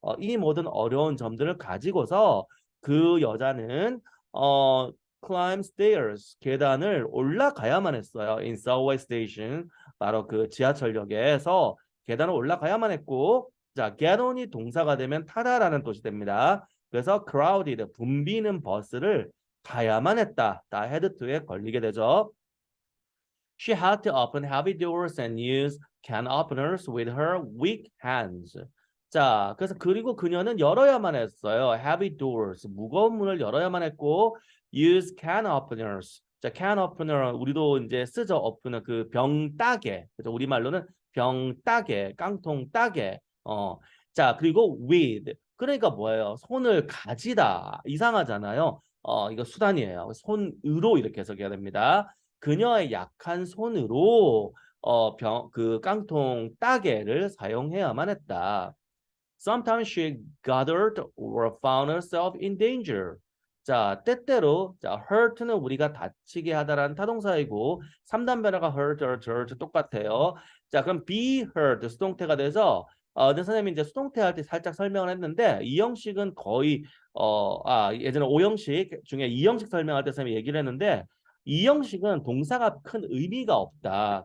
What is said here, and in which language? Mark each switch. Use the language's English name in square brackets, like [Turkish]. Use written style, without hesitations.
[Korean] 이 모든 어려운 점들을 가지고서 그 여자는 [English] climb stairs [Korean] 계단을 올라가야만 했어요. [English] In subway station [Korean] 바로 그 지하철역에서 계단을 올라가야만 했고 자 [English] get on [Korean] 이 동사가 되면 타다라는 뜻이 됩니다. 그래서 crowded 붐비는 버스를 타야만 했다. 다 had to에 걸리게 되죠. [English] She had to open heavy doors and use can openers with her weak hands. [Korean] 자, 그래서 그리고 그녀는 열어야만 했어요. [English] Heavy doors, [Korean] 무거운 문을 열어야만 했고 [English] use can openers. [Korean] 자, can opener 우리도 이제 쓰죠. opener 그 병 따개. 그래서 우리말로는 병 따개, 깡통 따개. 자, 그리고 with. 그러니까 뭐예요? 손을 가지다. 이상하잖아요. 이거 수단이에요. 손으로 이렇게 해석해야 됩니다. 그녀의 약한 손으로 그 깡통 따개를 사용해야만 했다. [English] Sometimes she gathered or found herself in danger. [Korean] 자, 때때로 자, hurt는 우리가 다치게 하다라는 타동사이고 3단 변화가 hurt 똑같아요. 자, 그럼 be hurt 수동태가 돼서 근데 선생님이 이제 수동태 할 때 살짝 설명을 했는데 이 형식은 거의 예전에 5형식 중에 2형식 설명할 때 선생님이 얘기를 했는데 이 형식은 동사가 큰 의미가 없다.